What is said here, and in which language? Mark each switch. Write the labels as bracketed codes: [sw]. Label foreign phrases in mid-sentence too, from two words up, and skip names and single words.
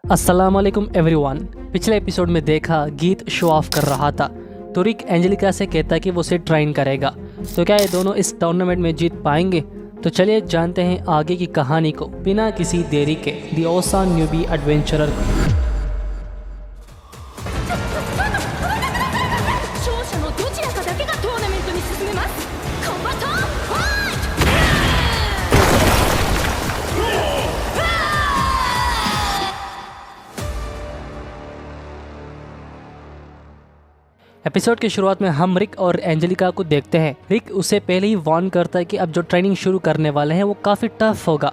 [hi] अस्सलामुअलैकुम एवरीवन। पिछले एपिसोड में देखा गीत शो ऑफ कर रहा था तो रिक एंजेलिका से कहता कि वो उसे ट्रेन करेगा। तो क्या ये दोनों इस टूर्नामेंट में जीत पाएंगे? तो चलिए जानते हैं आगे की कहानी को बिना किसी देरी के दी ओसान न्यूबी एडवेंचरर को। [ja] 勝者のどちらかだけがトーナメントに進めます。コンバトンファイト。 [hi] एपिसोड की शुरुआत में हम रिक और एंजेलिका को देखते हैं। रिक उसे पहले ही वार्न करता है कि अब जो ट्रेनिंग शुरू करने वाले हैं वो काफी टफ होगा।